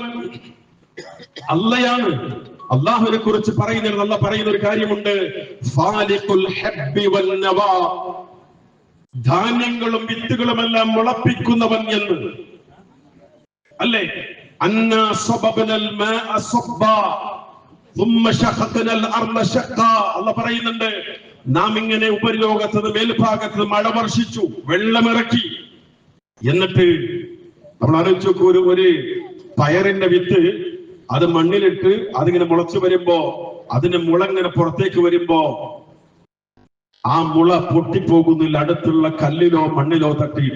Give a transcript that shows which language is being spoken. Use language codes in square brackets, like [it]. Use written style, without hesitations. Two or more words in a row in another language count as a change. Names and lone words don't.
[ml] അല്ലാഹയാണ്. അല്ലാഹുവിനെ കുറിച്ച് പറയുന്ന അല്ലാഹ് പറയുന്ന ഒരു കാര്യമുണ്ട്, [ar] فالق الحب والنوى, [ml] ധാന്യങ്ങളും വിത്തുകളുമെല്ലാം മുളപ്പിക്കുന്നവൻ എന്ന്, അല്ലേ? [ar] أنا صببنا الماء صبا ثم شققنا الارض شقا, [ml] അല്ലാഹ് പറയുന്നുണ്ട്, നാം ഇങ്ങനെ ഉപരിലോകത്ത് മേൽഭാഗത്ത് മഴ വർഷിച്ചു, വെള്ളമിറക്കി. എന്നിട്ട് നമ്മൾ ആലോചിച്ചു നോക്കൂ, ഒരു പയറിന്റെ വിത്ത് അത് മണ്ണിലിട്ട് അതിങ്ങനെ മുളച്ചു വരുമ്പോ, അതിന്റെ മുള ഇങ്ങനെ പുറത്തേക്ക് വരുമ്പോ ആ മുള പൊട്ടിപ്പോകുന്നില്ല, അടുത്തുള്ള കല്ലിലോ മണ്ണിലോ തട്ടിയിട്ട്.